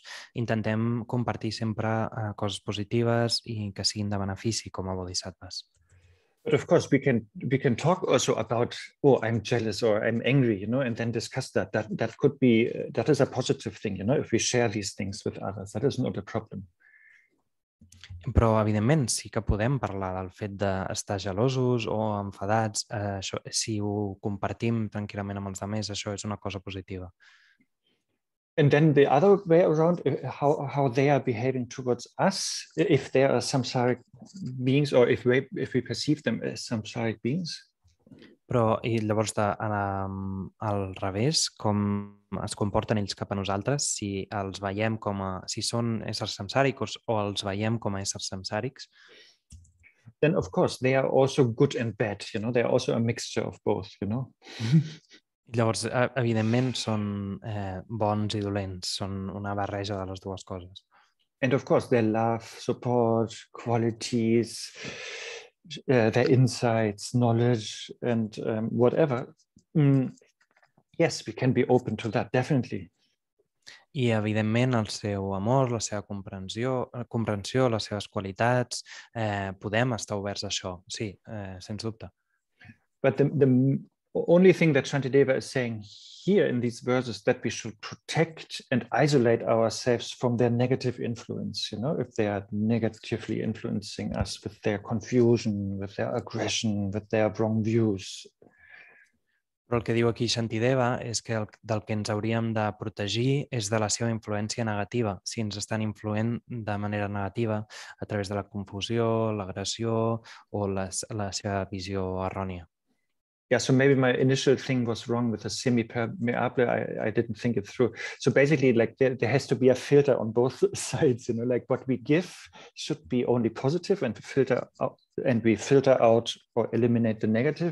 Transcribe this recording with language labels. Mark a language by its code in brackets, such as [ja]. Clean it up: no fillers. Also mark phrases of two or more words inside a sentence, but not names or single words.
[ca] Intentem compartir sempre coses positives i que siguin de benefici com a bodhisattvas. [en] But of course, we can talk also about, oh, I'm jealous or I'm angry, you know, and then discuss that. That could be, that is a positive thing, you know, if we share these things with others. That is not a problem. [ca] Però, evidentment, sí que podem parlar del fet d'estar gelosos o enfadats. Això, si ho compartim tranquil·lament amb els altres, això és una cosa positiva. [en] And then the other way around, how they are behaving towards us, if they are samsaric beings or if we perceive them as samsaric beings. [ca] Però, i llavors, al revés, com es comporten ells cap a nosaltres, si els veiem si són éssers samsàrics o els veiem com a éssers samsàrics. [en] Then, of course, they are also good and bad, you know, they are also a mixture of both, you know. [ca] Llavors, evidentment, són bons i dolents, són una barreja de les dues coses. [en] And of course, their love, support, qualities, their insights, knowledge, and whatever. Yes, we can be open to that, definitely. [ca] I, evidentment, el seu amor, la seva comprensió, les seves qualitats, podem estar oberts a això, sí, sens dubte. [en] But the only thing that Shantideva is saying here in these verses that we should protect and isolate ourselves from their negative influence, you know, if they are negatively influencing us with their confusion, with their aggression, with their wrong views. [ca] Però el que diu aquí Shantideva és que del que ens hauríem de protegir és de la seva influència negativa, si ens estan influent de manera negativa a través de la confusió, l'agressió o la seva visió errònia. [en] Yeah, so maybe my initial thing was wrong with the semi-permeable. I didn't think it through. So basically, like there has to be a filter on both sides, you know, like what we give should be only positive and we filter out or eliminate the negative.